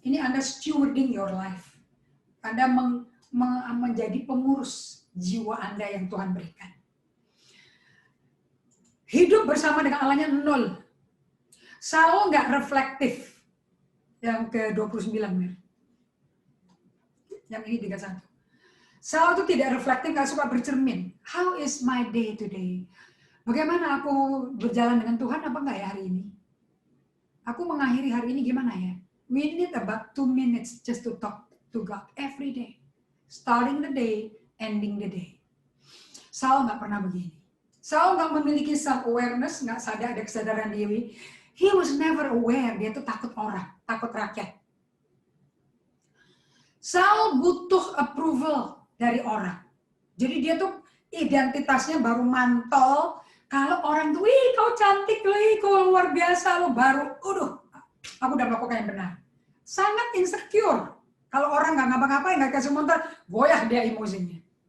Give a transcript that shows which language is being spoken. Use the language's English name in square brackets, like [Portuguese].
[Indonesian] Ini Anda [English] stewarding your life. [Indonesian] Anda menjadi pengurus jiwa Anda yang Tuhan berikan. Hidup bersama dengan Allahnya nol. Saul nggak reflektif. Yang ke-29. Yang ini 31. Saul itu tidak reflektif, nggak suka bercermin. [English] How is my day today? [Indonesian] Bagaimana aku berjalan dengan Tuhan apa enggak ya hari ini? Aku mengakhiri hari ini gimana ya? [English] We need about 2 minutes just to talk to God every day. Starting the day, ending the day. [Indonesian] Saul nggak pernah begini. Saul nggak memiliki self-awareness, nggak sadar, ada kesadaran diri. [English] He was never aware, [Indonesian] dia tuh takut orang, takut rakyat. Saul butuh approval dari orang. Jadi dia tuh identitasnya baru mantol. Kalau orang tuh, wih kau cantik, wih kau luar biasa, lo baru, aku udah melakukan yang benar. Sangat insecure. Kalau orang nggak ngapa-ngapain, nggak kasih montar, goyah dia emosinya.